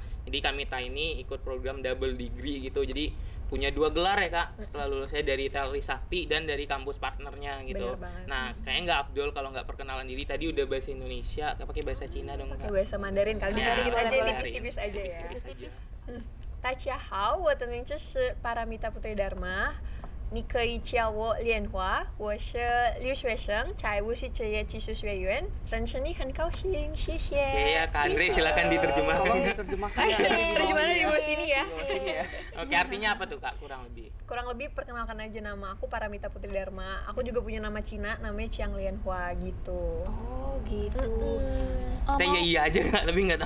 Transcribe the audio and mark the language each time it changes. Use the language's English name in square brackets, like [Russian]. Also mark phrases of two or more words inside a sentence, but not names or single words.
[Indonesian] Jadi Kamita ini ikut program [English] double degree [Indonesian] gitu. Jadi punya 2 gelar ya Kak setelah lulusnya dari Trisakti dan dari kampus partnernya gitu. Nah, kayaknya nggak afdol kalau nggak perkenalan diri. Tadi udah bahasa Indonesia, nggak pakai bahasa Cina dong Kak. Pakai bahasa Mandarin kali Ya, dikit aja, boleh. tipis-tipis aja ya. Tipis-tipis. [Chinese] 大家好，我的名字是巴拉米达布对达玛，你可以叫我莲花，我是留学生，在无锡职业技术学院，认识你很高兴，谢谢。 [Indonesian] Oke ya Kak Andre, silakan diterjemahkan. Tolong diterjemahkan. Terjemahannya di bawah sini ya. Oke, artinya apa tuh Kak kurang lebih? Kurang lebih perkenalkan aja, nama aku Paramita Putri Dharma. Aku juga punya nama Cina, namanya Chiang Lianhua gitu. Oh gitu. Kita iya aja Kak, lebih nggak tahu.